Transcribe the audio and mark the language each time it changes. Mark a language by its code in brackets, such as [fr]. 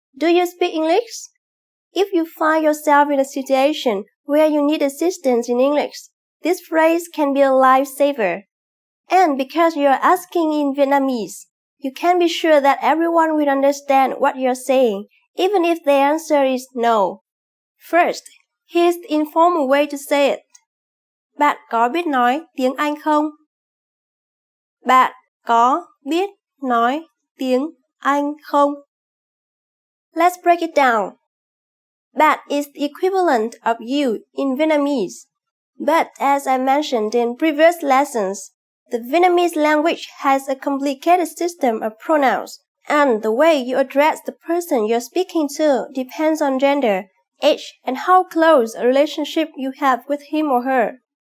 [en] Do you speak English? If you find yourself in a situation where you need assistance in English, This phrase can be a lifesaver. And because you're asking in Vietnamese, you can be sure that everyone will understand what you're saying, even if the answer is no. First, here's the informal way to say it. [vi] Bạn có biết nói tiếng Anh không? Bạn có biết nói tiếng Anh không? [en] Let's break it down. Bạn is the equivalent of you in Vietnamese. But as I mentioned in previous lessons, the Vietnamese language has a complicated system of pronouns, and the way you address the person you're speaking to depends on gender, age, and how close a relationship you have with him or her.